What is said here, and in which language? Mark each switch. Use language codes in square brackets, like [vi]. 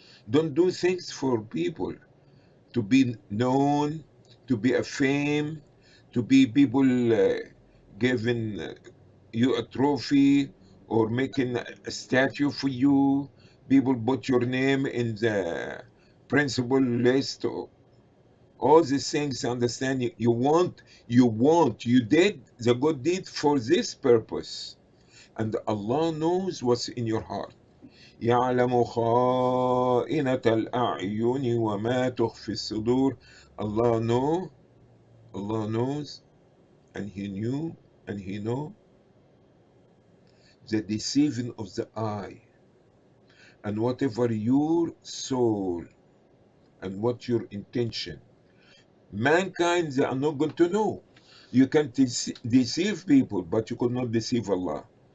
[en] Don't do things for people to be known, to be a fame, to be people giving you a trophy or making a statue for you. People put your name in the principal list. All these things, understand you did the good deed for this purpose. And Allah knows what's in your heart. [ar] يعلم خائنة الأعين وما تخفي الصدور. [en] Allah knows, and He knew, and He know the deceiving of the eye, and whatever your soul, and what your intention. Mankind, they are not going to know. You can deceive people, but you could not deceive Allah.